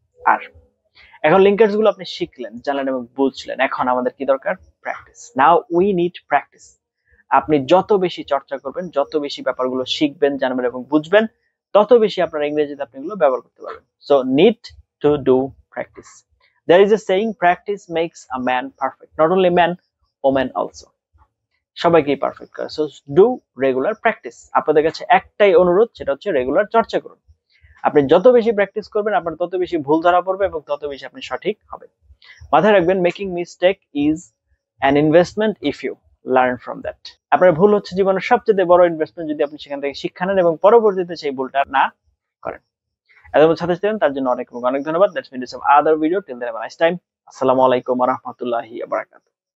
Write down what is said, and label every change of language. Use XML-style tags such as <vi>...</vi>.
<bn>আর এখন লিঙ্কার্স গুলো আপনি শিখলেন, জানলেন এবং বুঝলেন, এখন আমাদের কি দরকার? Practice.</bn> <en>Now we need practice.</en> <bn>আপনি যত বেশি চর্চা করবেন, যত বেশি ব্যাপারগুলো শিখবেন, জানবেন এবং বুঝবেন, তত বেশি আপনার ইংরেজিতে আপনি এগুলো ব্যবহার করতে পারবেন।</bn> <en>So need to do practice. There is a saying, practice makes a man perfect. Not only man, woman also.</en> <bn>সবাইকেই পারফেক্ট করে।</bn> <en>So do regular practice.</en> <bn>আপনাদের কাছে একটাই অনুরোধ, সেটা হচ্ছে রেগুলার চর্চা করুন। আপনি যত বেশি প্র্যাকটিস করবেন, আপনার তত বেশি ভুল ধরা পড়বে এবং তত বেশি আপনি সঠিক হবেন। মাথায় রাখবেন,</bn> <en>Making mistake is an investment if you learn from that.</en> <bn>আপনার ভুল হচ্ছে জীবনের সবচেয়ে বড় ইনভেস্টমেন্ট, যদি আপনি সেখান থেকে শিক্ষা নেন এবং পরবর্তীতে সেই ভুলটা না করেন। এত সাথে ছিলেন তার জন্য অনেক অনেক ধন্যবাদ।</bn> <en>Let's meet in some other video. Till then, have a nice time.</en> <ar>Assalamu alaikum wa rahmatullahi wa barakatuh.</ar>